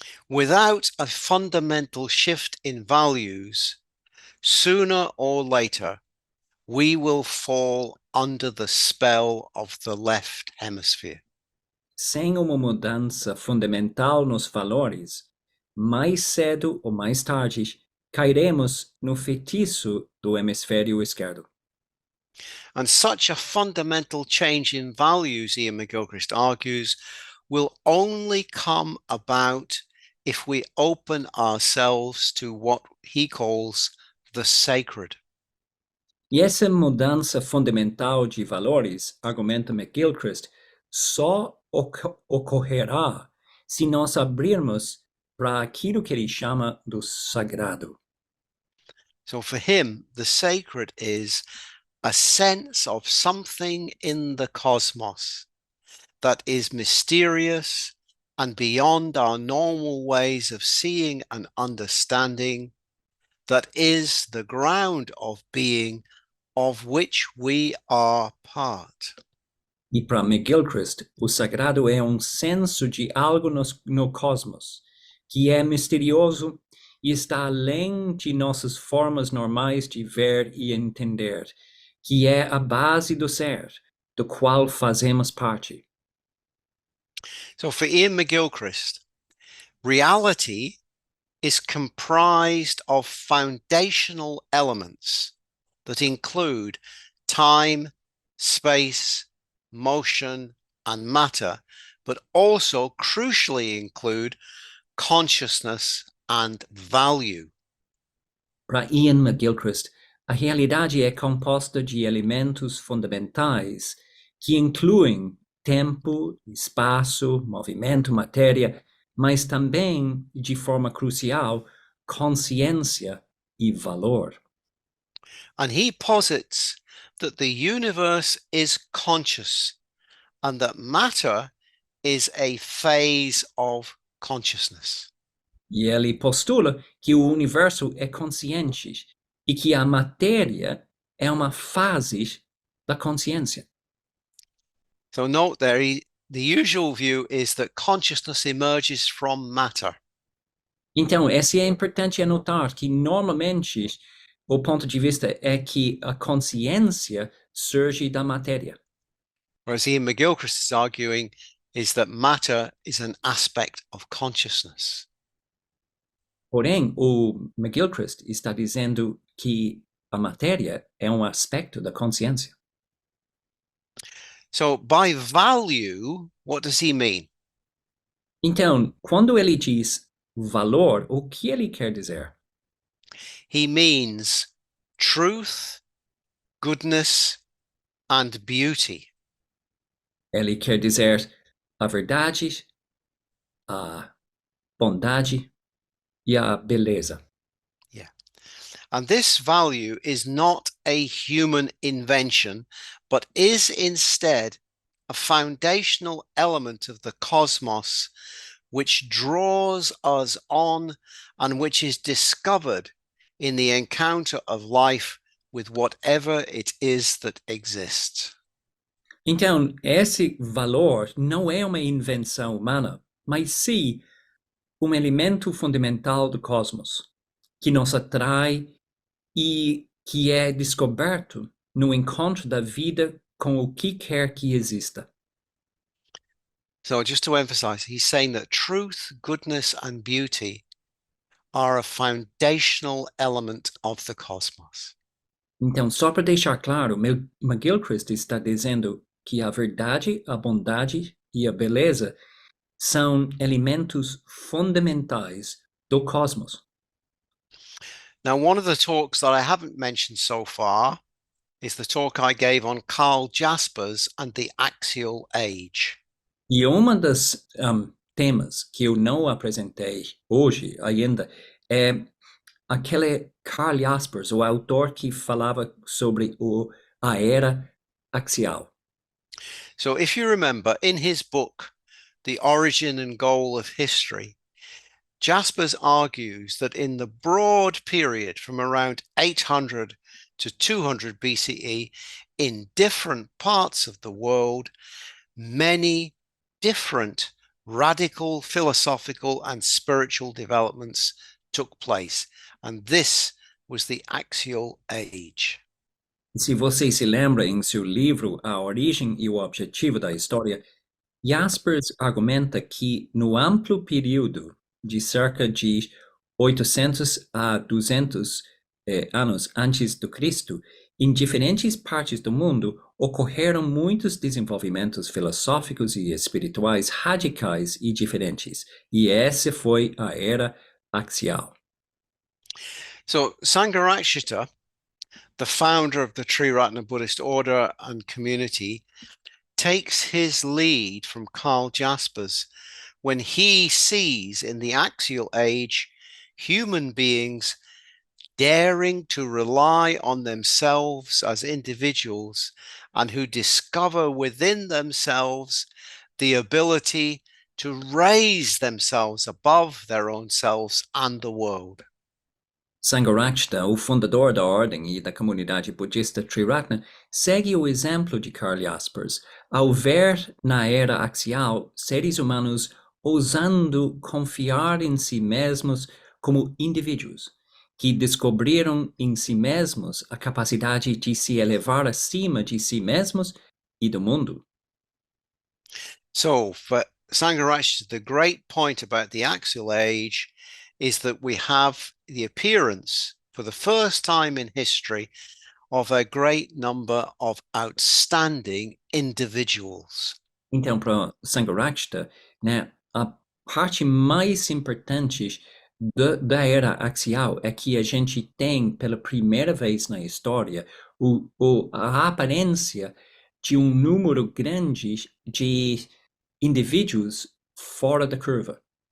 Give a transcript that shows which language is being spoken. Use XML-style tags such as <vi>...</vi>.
<en>Without a fundamental shift in values, sooner or later, we will fall under the spell of the left hemisphere.</en> <pt>Sem uma mudança fundamental nos valores, mais cedo ou mais tarde, cairemos no feitiço do hemisfério esquerdo.</pt> <en>And such a fundamental change in values, Ian McGilchrist argues, will only come about if we open ourselves to what he calls the sacred.</en> <pt>E essa mudança fundamental de valores, argumenta McGilchrist, só ocorrerá se nós abrirmos para aquilo que ele chama do sagrado.</pt> <en>So for him, the sacred is a sense of something in the cosmos that is mysterious and beyond our normal ways of seeing and understanding, that is the ground of being of which we are part.</en> <pt>E para McGilchrist, o sagrado é senso de algo no cosmos, que é misterioso e está além de nossas formas normais de ver e entender, que é a base do ser, do qual fazemos parte.</pt> <en>So for Ian McGilchrist, reality is comprised of foundational elements that include time, space, motion, and matter, but also crucially include consciousness and value.</en> <pt>Para Ian McGilchrist, a realidade é composta de elementos fundamentais que incluem tempo, espaço, movimento, matéria, mas também, de forma crucial, consciência e valor.</pt> <en>And he posits that the universe is conscious and that matter is a phase of consciousness.</en> <pt>E ele postula que o universo é consciente e que a matéria é uma fase da consciência.</pt> <en>So note there, the usual view is that consciousness emerges from matter.</en> <pt>Então, esse é importante anotar que normalmente o ponto de vista é que a consciência surge da matéria.</pt> <en>Whereas Ian McGilchrist is arguing is that matter is an aspect of consciousness.</en> <pt>Porém, o McGilchrist está dizendo que a matéria é um aspecto da consciência.</pt> <en>So by value, what does he mean?</en> <pt>Então, quando ele diz valor, o que ele quer dizer?</pt> <en>He means truth, goodness, and beauty.</en> <pt>Ele quer dizer a verdade, a bondade e a beleza.</pt> <en>Yeah. And this value is not a human invention, but is instead a foundational element of the cosmos, which draws us on and which is discovered in the encounter of life with whatever it is that exists.</en> <pt>Então, esse valor não é uma invenção humana, mas sim um elemento fundamental do cosmos, que nos atrai e que é descoberto no encontro da vida com o que quer que exista.</pt> <en>So, just to emphasize, he's saying that truth, goodness, and beauty are a foundational element of the cosmos.</en> <pt>Então, só para deixar claro, McGilchrist está dizendo que a verdade, a bondade e a beleza são elementos fundamentais do cosmos.</pt> <en>Now, one of the talks that I haven't mentioned so far is the talk I gave on Carl Jaspers and the axial age.</en> <pt>E uma das temas que eu não apresentei hoje ainda é aquele Carl Jaspers, o autor que falava sobre a era axial.</pt> <en>So, if you remember, in his book, The Origin and Goal of History, Jaspers argues that in the broad period from around 800 to 200 BCE, in different parts of the world, many different radical philosophical and spiritual developments took place. And this was the axial age.</en> <pt>Se você se lembra em seu livro A Origem e o Objetivo da História, Jaspers argumenta que no amplo período de cerca de 800 a 200 anos antes do Cristo, em diferentes partes do mundo ocorreram muitos desenvolvimentos filosóficos e espirituais radicais e diferentes, e essa foi a era axial.</pt> <en>So Sangharakshita, the founder of the Triratna Buddhist order and community, takes his lead from Carl Jaspers when he sees in the axial age human beings daring to rely on themselves as individuals and who discover within themselves the ability to raise themselves above their own selves and the world.</en> <pt>Sangharakshita, o fundador da ordem e da comunidade budista Triratna, segue o exemplo de Carl Jaspers ao ver na era axial seres humanos ousando confiar em si mesmos como indivíduos, que descobriram em si mesmos a capacidade de se elevar acima de si mesmos e do mundo.</pt> <en>So, for Sangharakshita, the great point about the axial age is that we have the appearance for the first time in history of a great number of outstanding individuals.</en> <pt>Então, para Sangharakshita, né, a parte mais importante da era axial é que a gente tem, pela primeira vez na história, a aparência de um número grande de indivíduos fora da curva.</pt>